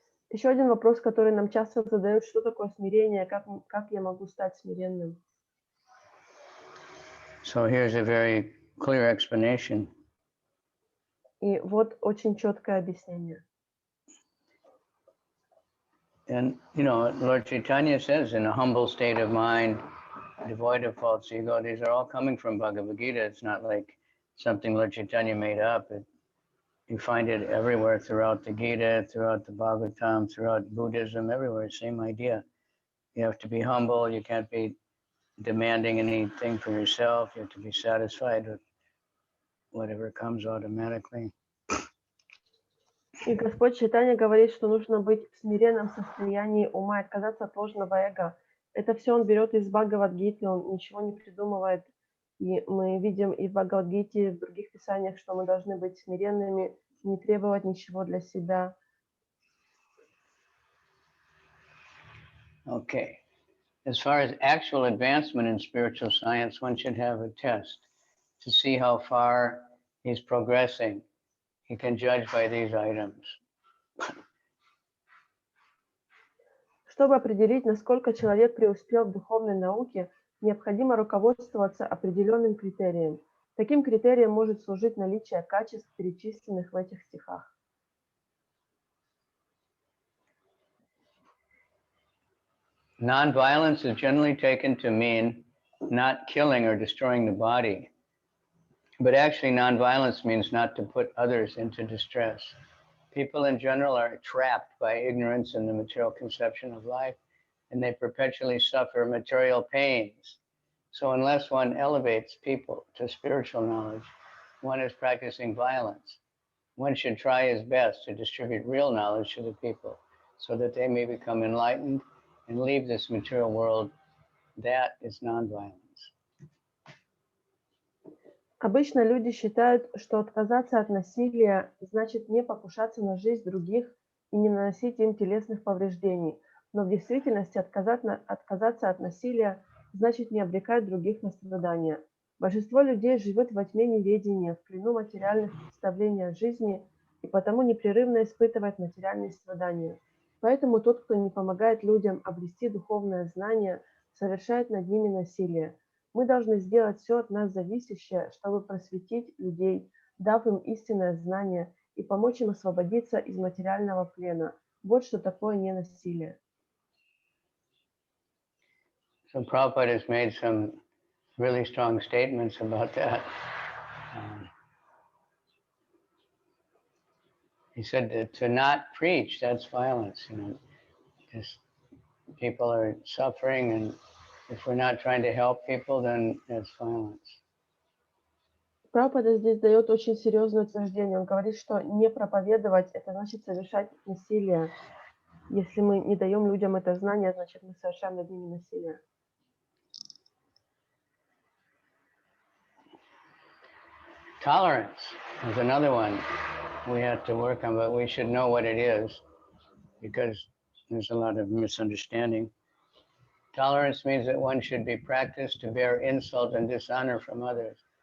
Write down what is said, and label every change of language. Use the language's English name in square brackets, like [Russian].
[Russian] Еще один вопрос, который нам часто задают, что такое смирение, как я могу стать смиренным? [English] So here's a very clear explanation. [Russian] И вот очень четкое объяснение. [English] And, you know, Lord Chaitanya says, in a humble state of mind, devoid of false ego, these are all coming from Bhagavad-gītā. It's not like something Lord Chaitanya made up. You find it everywhere throughout the Gita, throughout the Bhagavatam, throughout Buddhism, everywhere, same idea. You have to be humble. You can't be demanding anything for yourself. You have to be satisfied with whatever comes automatically. [Russian] И Господь Чайтанья говорит, что нужно быть в смиренном состоянии ума, отказаться от ложного эго. Это все он берет из Бхагавад-гиты, он ничего не придумывает. И мы видим и в Бхагавад-гите, и в других писаниях, что мы должны быть смиренными, не требовать ничего для себя. [English] Okay. As far as actual advancement in spiritual science, one should have a test to see how far he's progressing. He can judge by these items. [Russian] Чтобы определить, насколько человек преуспел в духовной науке, необходимо руководствоваться определенным критерием. Таким критерием может служить наличие качеств, перечисленных в этих стихах. [English] Non-violence is generally taken to mean not killing or destroying the body. But actually, non-violence means not to put others into distress. People in general are trapped by ignorance in the material conception of life, and they perpetually suffer material pains. So unless one elevates people to spiritual knowledge, one is practicing violence. One should try his best to distribute real knowledge to the people so that they may become enlightened and leave this material world. That is non-violence. [Russian] Обычно люди считают, что отказаться от насилия значит не покушаться на жизнь других и не наносить им телесных повреждений. Но в действительности отказаться от насилия значит не обрекать других на страдания. Большинство людей живет во тьме неведения, в плену материальных представлений о жизни и потому непрерывно испытывает материальные страдания. Поэтому тот, кто не помогает людям обрести духовное знание, совершает над ними насилие. Мы должны сделать все от нас зависящее, чтобы просветить людей, дав им истинное знание и помочь им освободиться из материального плена. Вот что такое ненасилие. [English] So Prabhupada has made some really strong statements about that. He said that to not preach, that's violence, because people are suffering, and if we're not trying to help people, then that's violence. [Russian] Прабхупада здесь дает очень серьезное утверждение. Он говорит, что не проповедовать – это значит совершать насилие. Если мы не даем людям это знание, значит мы совершаем над ними насилие. [English] Tolerance is another one we have to work on, but we should know what it is because there's a lot of misunderstanding. Tolerance means that one should be practiced to bear insult and dishonor from others.